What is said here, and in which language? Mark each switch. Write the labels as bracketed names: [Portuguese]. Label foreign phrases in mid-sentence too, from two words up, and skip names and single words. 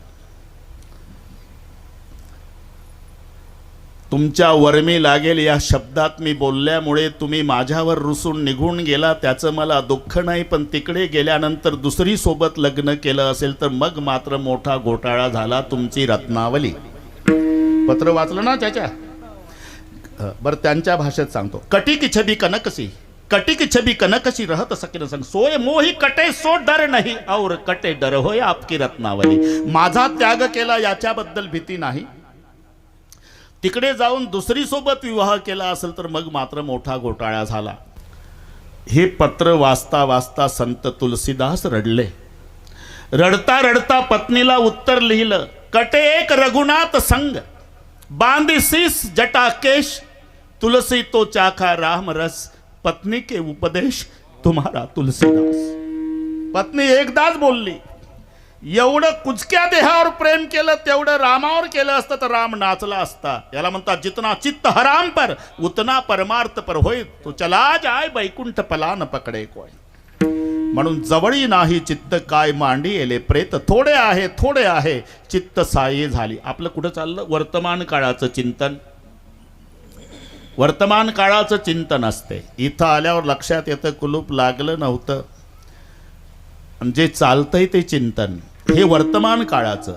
[Marathi] तुमच्या वर्मी लागेल या शब्दात मी बोलल्यामुळे तुम्ही माझ्यावर रुसून निघून गेला, त्याचं मला दुःख नाही. पण तिकडे गेल्यानंतर दुसरी सोबत लग्न केलं असेल तर मग मात्र मोठा घोटाळा झाला. तुमची रत्नावली. पत्र वाचलं ना त्याच्या? बरं, त्यांच्या भाषेत सांगतो. [Hindi] कटी की छबी कनकसी, कटी की छबी कनकसी रहत सकिन संग, सोय मोही कटे सो डर नाही, और कटे डर होय आपकी रत्नावली. [Marathi] माझा त्याग केला याच्याबद्दल भीती नाही. तिकडे जाऊन दुसरी सोबत विवाह केला असेल तर मग मात्र मोठा घोटाळा झाला. हे पत्र वाचता वाचता संत तुलसीदास रडले. रडता रडता पत्नीला उत्तर लिहिलं. [Hindi] कटे एक रघुनाथ संग, बांधी शीस जटा केश, तुलसी तो चाखा राम रस, पत्नी के उपदेश तुम्हारा तुलसीदास. [Marathi] पत्नी एकदाच बोलली. एवढं कुचक्या देहावर प्रेम केलं तेवढं रामावर केलं असतं तर राम नाचला असता. याला म्हणतात, [Hindi] जितना चित्त हराम पर उतना परमार्थ पर होय, तो चला जाय बैकुंठ पला न पकडे कोय. [Marathi] म्हणून जवळी नाही चित्त काय मांडी येले, प्रेत थोडे आहे चित्त साये झाली. आपलं कुठं चाललं? वर्तमान काळाचं चिंतन. वर्तमान काळाचं चिंतन असते. इथं आल्यावर लक्षात येतं कुलूप लागलं नव्हतं. जे चालतंय ते चिंतन, हे वर्तमान काळाचं.